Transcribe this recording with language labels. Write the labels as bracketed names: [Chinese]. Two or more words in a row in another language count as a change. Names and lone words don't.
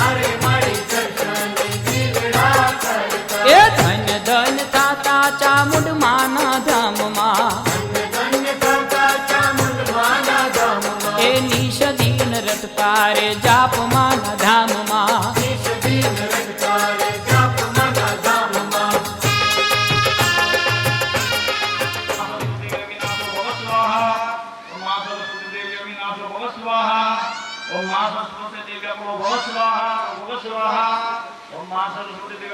[Gujarati] એ ધન ધન થાતા ચામુંડ માના ધામમાં એ નિષદીન રટતા રે જાપ માના ધામમાં [Hindi] ओम मां सरस्वती देवी को भव स्वाहा भव स्वाहा ओम मां सरस्वती देवी